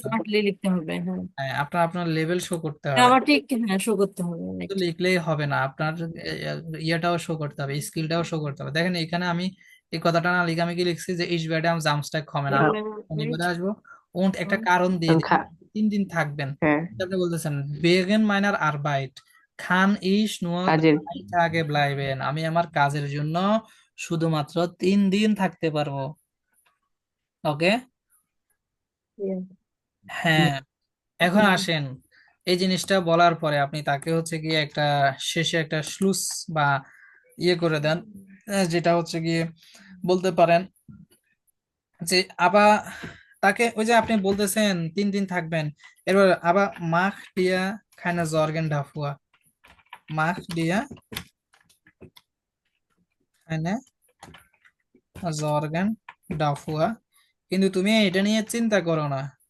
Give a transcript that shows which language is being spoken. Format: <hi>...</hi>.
<bn>Smartly লিখতে হবে, হ্যাঁ। হ্যাঁ, আপনার আপনার লেভেল শো করতে হবে, গ্রামাটিক, হ্যাঁ, শো করতে হবে অনেক। শুধু লিখলেই হবে না, আপনার ইয়েটাও শো করতে হবে, স্কিলটাও শো করতে হবে। দেখেন এখানে আমি এই কথাটা না লিখে আমি কি লিখছি যে</bn> <de>ich werde am Samstag kommen,</de> <bn>আমি শনিবারে আসবো। und একটা কারণ দিয়ে আমি দিই, 3 দিন থাকবেন। হ্যাঁ আপনি বলতেছেন</bn> <de>wegen meiner Arbeit kann ich nur</de> <bn>কাজের</bn> <de>3 Tage bleiben,</de> <bn>আমি আমার কাজের জন্য শুধুমাত্র 3 দিন থাকতে পারবো। ওকে, হ্যাঁ। এখন আসেন, এই জিনিসটা বলার পরে আপনি তাকে হচ্ছে গিয়ে একটা শেষে একটা শ্লুস বা ইয়ে করে দেন, যেটা হচ্ছে গিয়ে বলতে পারেন যে আবার তাকে ওই যে আপনি বলতেছেন 3 দিন থাকবেন, এবার আবার মাখ দিয়া খায়না জর্গেন ডাফুয়া, মাখ দিয়া খায়না জর্গেন ডাফুয়া, কিন্তু তুমি এটা নিয়ে চিন্তা করো না।</bn>